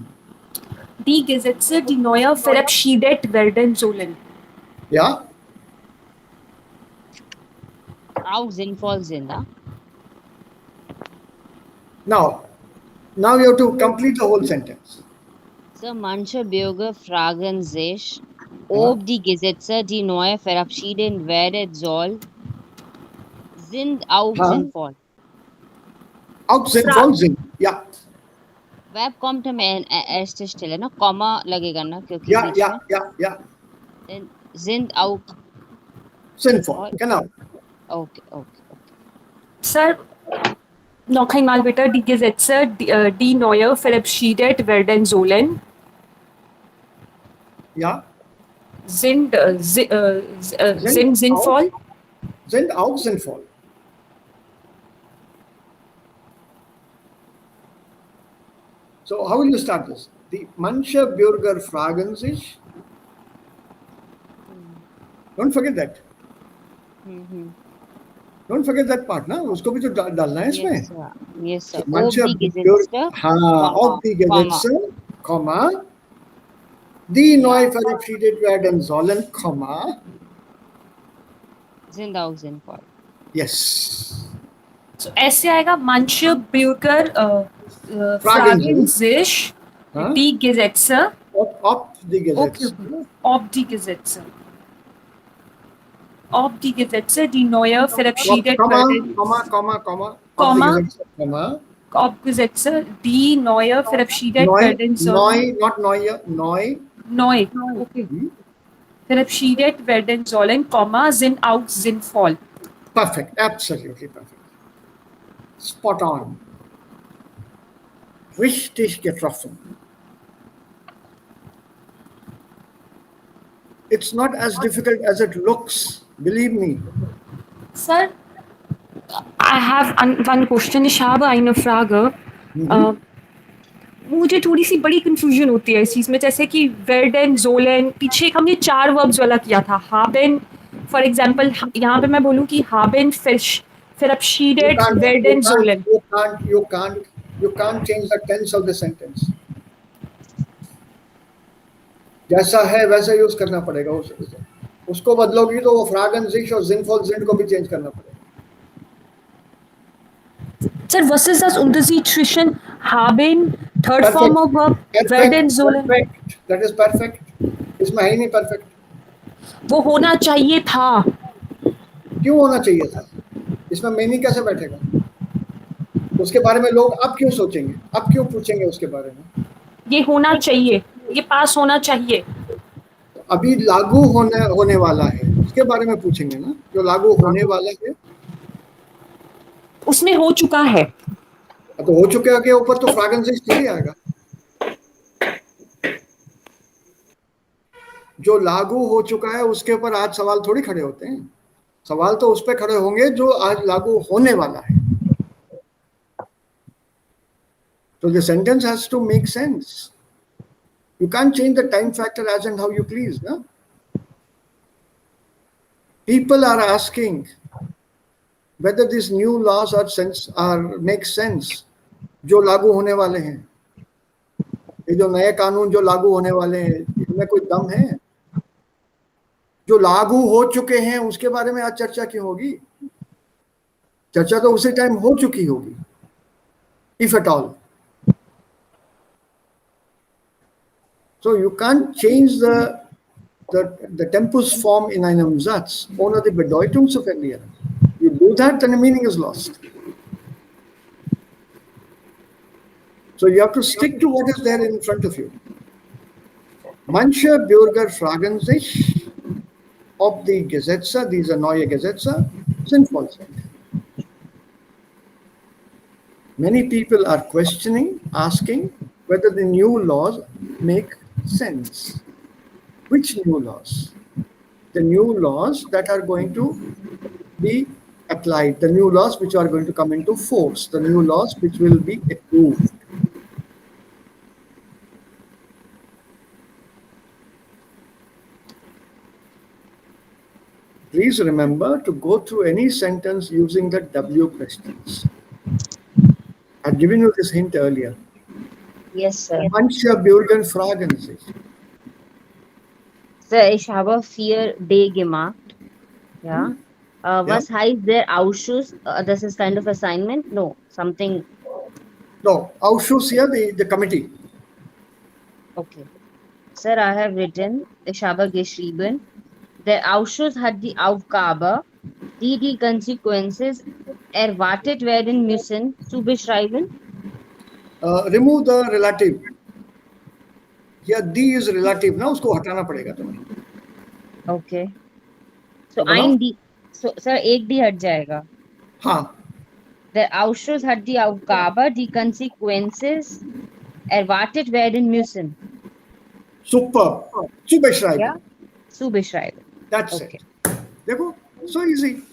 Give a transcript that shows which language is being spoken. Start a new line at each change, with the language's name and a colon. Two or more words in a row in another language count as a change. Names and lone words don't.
German: Die Gesetze, die neue verabschiedet werden sollen. Ja? auch sinnvoll sind.
English: Now you have to complete the whole sentence. So,
German: manche Bürger fragen sich, ob die Gesetze, die neu verabschiedet werden soll, sind auch sinnvoll. Auch sinnvoll sind, ja. Verb kommt am ersten Stelle,
Hindi: ना Komma लगेगा ना क्योंकि
German: Ja,
Hindi: बीच
German: ja,
Hindi: में
German: ja, ja. Then sind auch Sinnvoll, genau. okay. Sir, noch einmal bitte, die Gesetze, die neu verabschiedet werden sollen, Ja. sind sinnvoll. Sind auch sinnvoll.
English: So how will you start this?
German: Die manche Bürger fragen sich.
English: Don't forget that. Don't forget that part,
Hindi: ना? उसको भी तो डालना है इसमें.
English: Yes, sir.
German: So manche Ob die Bürger, Gesetze, हाँ, ob die Gesetze, Komma, die neu verabschiedet werden sollen, Komma, sind auch sinnvoll. yes.
Hindi: So ऐसे आएगा
German: manche Bürger Fragen fragen sich Huh? die Gesetze. Ob die Gesetze. Okay. Ob die Gesetze. Ob die Gesetze, die neue verabschiedet werden. Komma. Ob Gesetze, die neue verabschiedet werden sollen. Not neue, neu. Neu. Okay. Verabschiedet werden sollen, Komma, sind auch sinnvoll.
English: Perfect, absolutely perfect. Spot on.
German: Richtig getroffen.
English: It's not as difficult as it looks, believe me. Sir, I have one question.
German: Ich habe eine Frage.
Hindi: मुझे थोड़ी सी बड़ी कंफ्यूजन होती है इस चीज़ में, जैसे कि
German: werden, sollen,
Hindi: पीछे हमने 4 वर्ब्स वाला किया था. haben,
English: for example
Hindi: यहाँ पे मैं बोलूँ कि
German: haben verabschiedet werden, sollen.
English: You can't change the tense of the sentence.
Hindi: जैसा है वैसा यूज करना पड़ेगा उसको बदलोगी तो वो
German: fragen sich
Hindi: और
German: sinnvoll sind
Hindi: को भी चेंज करना पड़ेगा.
English: Sir,
German: was ist das Unterschied zwischen haben,
English: third form of verb,
German: werden, sollen?
English: Perfect. That is perfect.
Hindi: इसमें है ही नहीं perfect. वो होना चाहिए था. क्यों होना चाहिए था? इसमें meaning कैसे बैठेगा? उसके बारे में लोग अब क्यों सोचेंगे? अब क्यों पूछेंगे उसके बारे में? ये होना चाहिए, ये पास होना चाहिए. अभी लागू होने वाला है, उसके बारे में पूछेंगे ना, जो लागू होने वाला है. उसमें हो चुका है. तो हो चुके के ऊपर तो
German: fragen sich
Hindi: नहीं आएगा. जो लागू हो चुका है उसके ऊपर आज सवाल थोड़ी खड़े होते हैं. सवाल तो उस पे खड़े होंगे जो आज लागू होने वाला है.
English: So the sentence has to make sense. You can't change the time factor as and how you please. No? People are asking whether these new laws make sense.
Hindi: जो लागू होने वाले हैं, ये जो नए कानून जो लागू होने वाले हैं, इनमें कोई दम है? जो लागू हो चुके हैं उसके बारे में आज चर्चा क्यों होगी? चर्चा तो उसी टाइम हो चुकी होगी,
English: if at all. So you can't change the tempus form
German: in einem Satz ohne die Bedeutung zu verlieren.
English: You do that, then the meaning is lost. So you have to stick to what is there in front of you.
German: Manche Bürger fragen sich, ob die Gesetze, diese neue Gesetze, sinnvoll sind.
English: Many people are questioning, asking whether the new laws make sense. Which new laws? The new laws that are going to be applied, the new laws which are going to come into force, the new laws which will be approved. Please remember to go through any sentence using the W questions. I've given you this hint earlier. Yes, sir.
German: Manche Bürger fragen sich. Sir, ich habe 4 D gemacht. Ja. Was heißt der Ausschuss?
English: This is kind of assignment? No, something. No, Ausschuss here, the committee. Okay. Sir, I have written,
German: ich habe geschrieben, der Ausschuss hat die Aufgabe, die Konsequenzen erwartet werden müssen, zu beschreiben.
English: Remove the relative. Here, D is relative.
Hindi: ना उसको हटाना पड़ेगा तुम्हें.
German: Okay. So ein D.
English: So sir,
Hindi: एक D हट जाएगा. हाँ.
German: Der Ausschuss hat die Aufgabe, die Konsequenzen erwartet werden müssen. Super. Zu beschreiben. Ja? Zu beschreiben.
English: That's Okay. it. देखो, so easy.